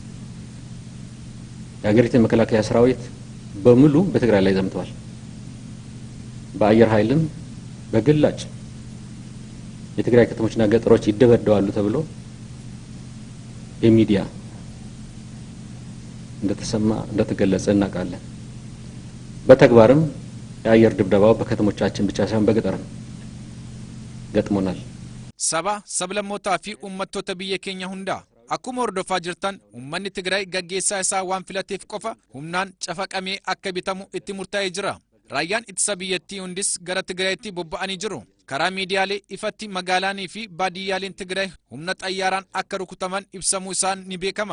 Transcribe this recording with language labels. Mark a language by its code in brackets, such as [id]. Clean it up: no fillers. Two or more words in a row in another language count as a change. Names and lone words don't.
[am] የሀገሪቱ መከላከያ ሰራዊት በሙሉ በትግራይ ላይ ዘምተዋል። በአየር ኃይልም በግላጭ የትግራይ ከተሞችና ገጠሮች ይደበደባሉ ተብሎ በሚዲያ እንደተገለጸ እናውቃለን። በተግባርም የአየር ድብደባው በከተሞቻችን ብቻ ሳይሆን በገጠርም ገጥሞናል። [om] Saba sablammootaa fi uummattoota biyya keenya hundaa akkuma hordofaa jirtan uummanni Tigraay gaggeessaa isaa waan filateef qofa humnaan cafaqamee akka bitamu itti murtaa'ee jira. Raayyaan ittisa biyyattii hundis gara Tigraayitti bobba'anii jiru. Karaa miidiyaalee ifatti magaalaanii fi baadiyyaaleen Tigraay humna xayyaaraan akka rukutaman ibsamuu isaan ni beekama.